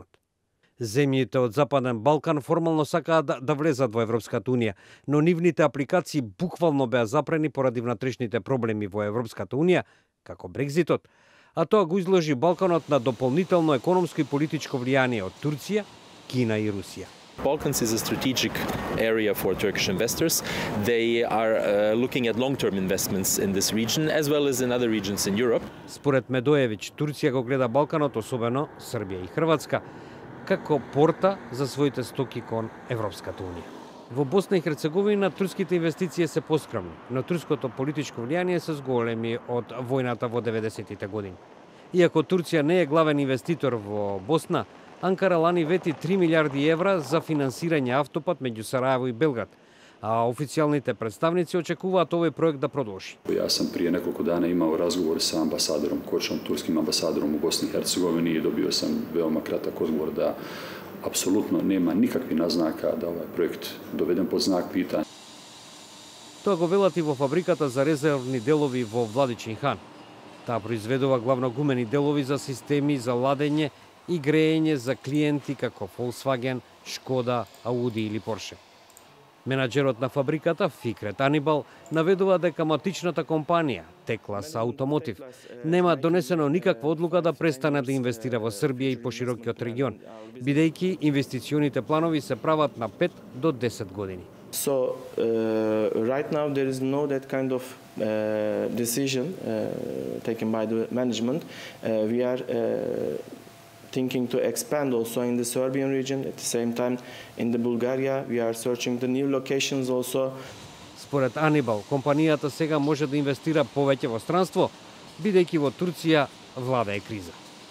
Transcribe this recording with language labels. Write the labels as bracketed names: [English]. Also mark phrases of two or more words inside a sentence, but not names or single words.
[Macedonian] Земјите од Западен Балкан формално сакаат да влезат во Европската унија, но нивните апликации буквално беа запрени поради внатрешните проблеми во Европската унија, како Брекзитот, а тоа го изложи Балканот на дополнително економско и политичко влијание од Турција, Кина и Русија. [English] Balkans is a strategic area for Turkish investors. They are looking at long-term investments in this region as well as in other regions in Europe. [Macedonian] Според Медоевиќ, Турција го гледа Балканот, особено Србија и Хрватска, како порта за своите стоки кон Европската унија. Во Босна и Херцеговина турските инвестиции се поскромни, но турското политичко влијание се зголеми од војната во 90-тите години. Иако Турција не е главен инвеститор во Босна, Анкара лани вети 3 милиарди евра за финансирање автопат меѓу Сараево и Белград, а официјалните представници очекуваат овој проект да продолжи. [Bosnian] Ja sam prije nekoliko dana imao razgovor sa ambasadorom Kočom, turskim ambasadorom u Bosni i Hercegovini i dobio sam veoma kratak odgovor da apsolutno nema nikakvih naznaka da ovaj projekt doveden pod znak pitanja. [Macedonian] Тоа го велат и во фабриката за резервни делови во Владичин хан. Таа произведува главно гумени делови за системи за ладење и греење за клиенти како Volkswagen, Škoda, Audi или Porsche. Менаџерот на фабриката, Фикрет Анибал, наведува дека матичната компанија, Теклас Automotive, нема донесено никаква одлука да престане да инвестира во Србија и поширокиот регион, бидејќи инвестиционите планови се прават на 5 до 10 години. [English] So right now there is no that kind of decision taken by the management. We are thinking to expand also in the Serbian region. At the same time, in the Bulgaria, we are searching the new locations also. [Macedonian] Според Анибал, компанијата сега може да инвестира повеќе во странство, бидејќи во Турција владее криза.